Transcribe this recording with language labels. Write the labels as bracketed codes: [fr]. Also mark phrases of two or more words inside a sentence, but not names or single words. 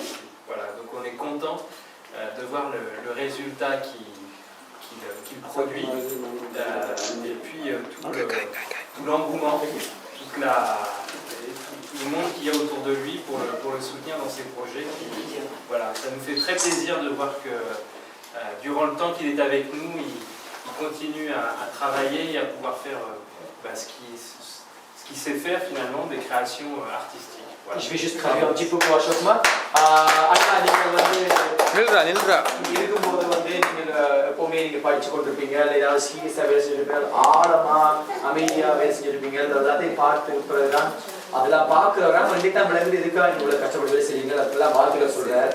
[fr] Voilà, donc on est content de voir le résultat qu'il produit et puis tout l'engouement, tout le monde qu'il y a autour de lui pour le soutenir dans ses projets. Voilà, ça nous fait très plaisir de voir que durant le temps qu'il est avec nous, il continue à travailler et à pouvoir faire ce qu'il sait faire finalement, des créations artistiques. Voilà. Je vais juste traduire un petit peu pour Ashok Kumar. [ta] அண்ணா நீங்கள் வந்து இருக்கும்போது வந்து நீங்கள் நீங்கள் படித்து கொண்டிருப்பீங்க, இல்லை ஏதாவது சீரியஸாக வேலை செஞ்சுருப்பீங்க, ஆழமாக அமைதியாக வேலை செஞ்சுருப்பீங்க, எல்லாத்தையும் பார்த்து பிறகுதான் அதெல்லாம் பார்க்குறவரா கண்டிப்பாக விளங்குது எதுக்காக நீங்கள் இவ்வளோ கஷ்டப்பட்டு வேலை செய்வீங்க அதெல்லாம் வாழ்த்துக்கள் சொல்கிறார்.